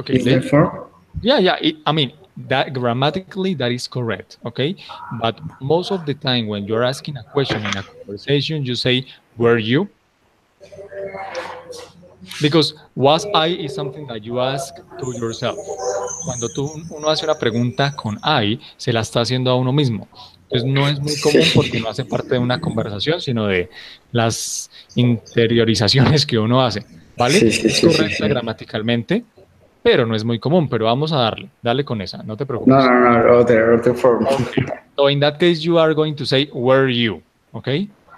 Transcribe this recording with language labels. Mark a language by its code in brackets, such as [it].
[en] is the form? Yeah. I mean, that grammatically that is correct, okay? But most of the time when you're asking a question in a conversation, you say, were you? Because was I is something that you ask to yourself. [es] Cuando uno hace una pregunta con I, se la está haciendo a uno mismo. Entonces no es muy común porque no hace parte de una conversación, sino de las interiorizaciones que uno hace, ¿vale? Sí, sí, Es sí, sí, correcta sí. gramaticalmente, pero no es muy común, pero vamos a darle, dale con esa, no te No, preocupes. [en] no, no, other form. Okay. So in that case, you are going to say, were you, okay?